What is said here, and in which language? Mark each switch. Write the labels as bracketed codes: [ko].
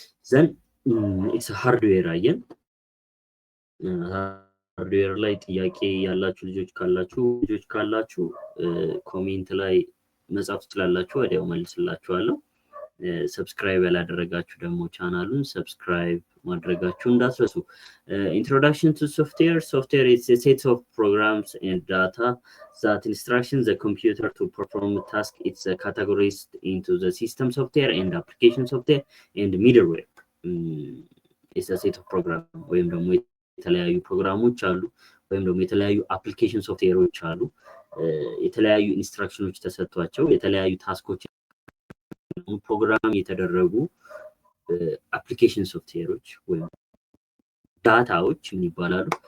[am] ዘን ሃርድዌር አየን። ሃርድዌር ላይ ጥያቄ ያላችሁ ልጆች ካላችሁ ኮሜንት ላይ መጻፍ ትችላላችሁ፣ ወዲያው መልስላችኋለሁ። ሰብስክራይብ ያላደረጋችሁ ደግሞ ቻናሉን ሰብስክራይብ ማድረጋችሁ እንዳትረሱ። ኢንትሮዳክሽን ቱ ሶፍትዌር [en] is a set of programs and data that instructions the computer to perform a task. It's categorized into the system software and application software and middleware. It's a set of program [am] ወይም ደግሞ የተለያዩ ፕሮግራሞች አሉ ወይም ደግሞ የተለያዩ አፕሊኬሽን ሶፍትዌሮች አሉ። የተለያዩ ኢንስትራክሽኖች ተሰጥቷቸው የተለያዩ ታስኮች ፕሮግራም የተደረጉ አፕሊኬሽን ሶፍትዌሮች ወይም ዳታዎች ምን ይባላሉ?